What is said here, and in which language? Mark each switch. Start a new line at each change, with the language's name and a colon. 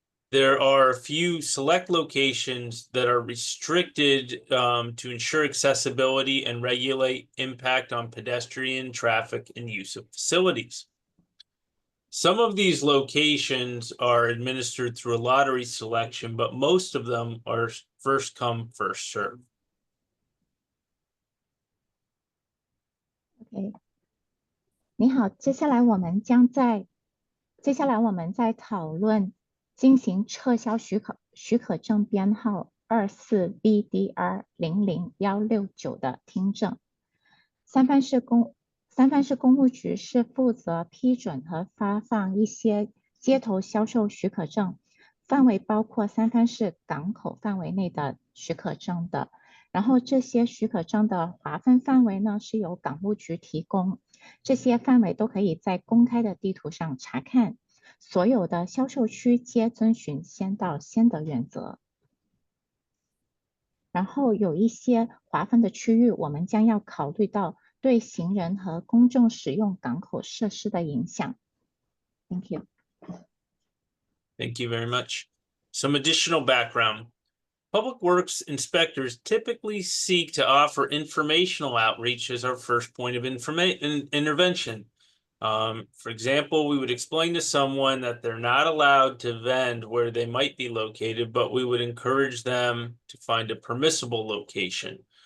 English: There are a few select locations that are restricted to ensure accessibility and regulate impact on pedestrian traffic and use of facilities. Some of these locations are administered through a lottery selection, but most of them are first come, first served.
Chinese: OK， 你好，接下来我们在讨论进行撤销许可证编号24VDR00169的听证。三藩市公务局是负责批准和发放一些街头销售许可证，范围包括三藩市港口范围内的许可证的。然后这些许可证的划分范围呢，是由港务局提供，这些范围都可以在公开的地图上查看。所有的销售区皆遵循先到先得原则。然后有一些划分的区域，我们将要考虑到对行人和公众使用港口设施的影响。
English: Thank you. Thank you very much. Some additional background. Public Works inspectors typically seek to offer informational outreach as our first point of intervention. For example, we would explain to someone that they're not allowed to vend where they might be located, but we would encourage them to find a permissible location.